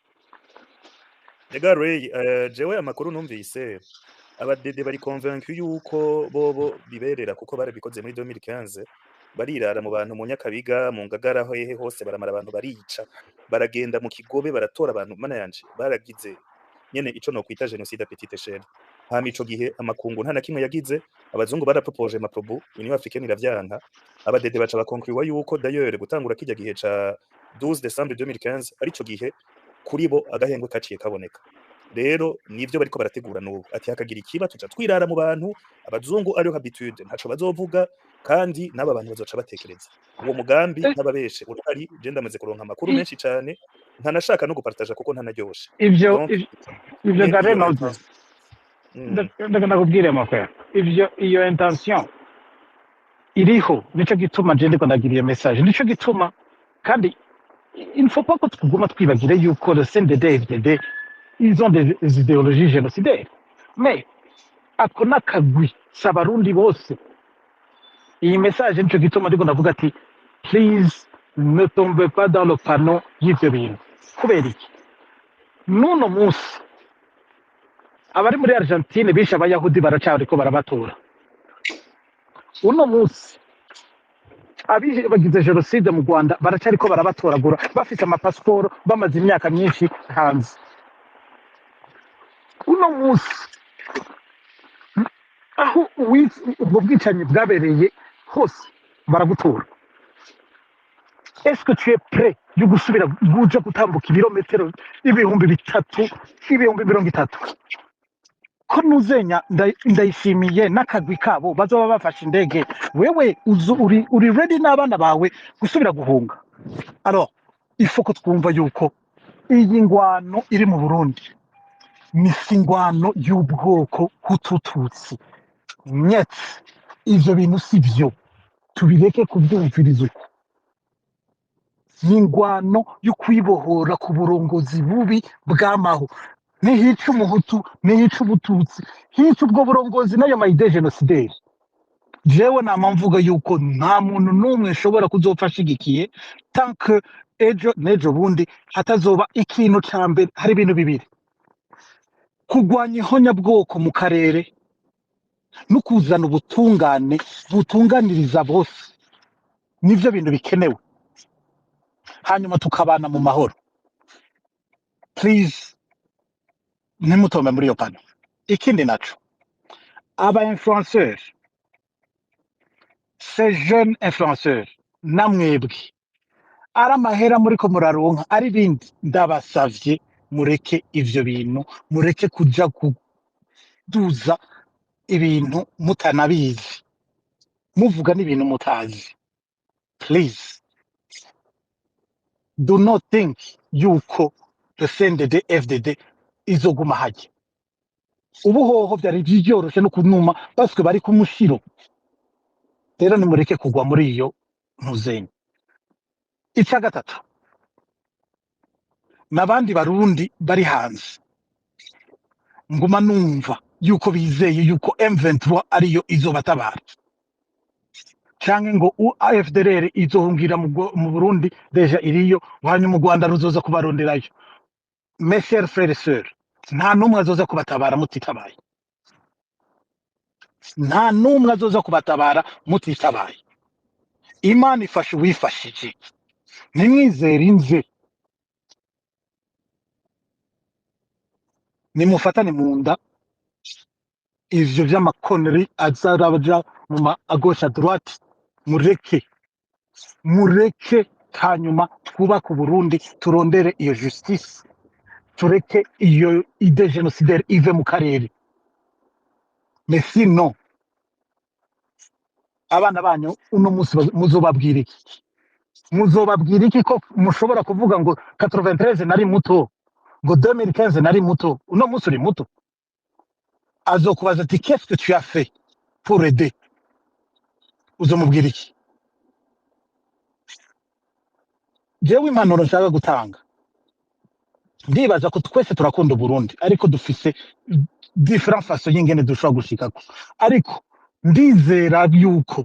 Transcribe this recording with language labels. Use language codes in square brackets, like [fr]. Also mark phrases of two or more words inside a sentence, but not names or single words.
[rn] Ega Ray, jewe amakuru numvise abadede bari convaincu yuko bobo biberera kuko barabikoze muri 2015 barirara mu bantu mu Nyakabiga mu Ngagara hehe hose baramara abantu barica baragenda mu Kigobe baratora abantu mana yanje baragize nyene ico no kwita [fr] genocide à petite échelle [rn] hama ico gihe amakungu nta na kimwe yagize abazungu barapropoje maprobu Union Africaine iravyanka abadede baca bakonkuriwa yuko d'ailleurs gutangura kijya gihe ca 12 décembre 2015 arico gihe kuri bo agahengwe kaciye kaboneka rero nivyo bariko barategura n'ubu ati hakagira ikiba tuca twirara mu bantu abazungu ariyo habitude ntaco bazovuga kandi n'aba bantu bazoca batekereza uwo mugambi n'ababeshe urahari je ndamaze kuronka amakuru menshi cane ntanashaka no gupartager kuko ntanaryoshe ivyo donc ivyo nyene gare iyo noze intention ndakubwire makwera iyo intention iriho nico gituma je ndiko ndagira iyo message nico gituma kandi [fr] il ne faut pas [rn] que tuguma twibagire yuko [fr] le CNDD FDD ils ont des idéologies génocidaires mais [rn] ako nakagwi s'abarundi bose iyi message nico gituma ndiko ndavuga ati please [fr] ne tombez pas dans le panneau [rn] y'ivyo bintu kubera iki n'uno munsi abari muri Argentine bishe abayahudi baracariko barabatora uno munsi bagize jenoside mu Rwanda baracariko barabatoragura bafite amapasiporo bamaze imyaka myinshi hanze uno munsi aho ubwo bwicanyi bwabereye hose baragutora [fr] est-ce que tu es prêt [rn] yo gusubira guja gutambuka ibirometero ibihumbi 3 ibihumbi 30 ko nuzenya ndayishimiye n'akagwi kabo bazoba bafashe indege wewe uri ready n'abana bawe gusubira guhunga [fr] alors il faut [rn] ko twumva yuko iyi ngwano iri mu Burundi ni singwano y'ubwoko hutututsi nyetse ivyo bintu sivyo tubireke kubyumviriza uko n'ingwano yo kwibohora ku burongozi bubi bw'amaho nihica umuhutu nihica ubututsi hica ubwo burongozi n'ayo mayide genocidaire jewe nama mvuga yuko nta muntu n'umwe nshobora kuzopfa ashigikiye tant que ejo nejo bundi hatazoba ikintu ca mbere hari ibintu bibiri kurwanya ihonyabwoko mu karere no kuzana ubutungane butunganiriza bose nivyo bintu bikenewe hanyuma tukabana mu mahoro please nimutome muri iyo pano ikindi naco aba influenceurs [fr] ces jeunes influenceurs [rn] namwebwe ari amahera muriko muraronka ari bindi ndabasavye mureke ivyo bintu mureke kuja kuduza ibintu mutanabizi muvuga n'ibintu mutazi please [en] do not think [rn] yuko the CNDD FDD izoguma hajya ubuhoho byari byoroshe no kunuma baswe bari kumushiro rero nimureke kugwa muri iyo ntuzenye icya gatatu nabandi barundi bari hanze nguma numva yuko bizeye yuko M23 ariyo izobatabara canke ngo AFDLR izohungira mu Burundi deja iriyo hanyuma mu Rwanda ruzoza kubaronderayo [fr] mes chers frères et sœurs [rn] nta numwe azoza kubatabara mutitabaye nta numwe azoza kubatabara mutitabaye Imana ifashe uwifashije nimwizere inze nimufatane mu nda ivyo vy'amakoneri azarabaja mu ma [fr] à gauche à droite [rn] mureke hanyuma twubaka Burundi turondere iyo justice tureke iyo ide genocidaire ive mu karere [fr] mais sinon [rn] abana banyu uno munsi muzobabwira iki ko mushobora kuvuga ngo 93 nari muto ngo 2015 nari muto uno munsi uri muto azokubaza ati [fr] qu'est-ce que tu as fait pour aider [rn] uzomubwira iki jewe impanuro nshaka gutanga ndibaza ko twese turakunda Burundi ariko dufise different façon y'ingene dushobora gushikako ariko ndizera yuko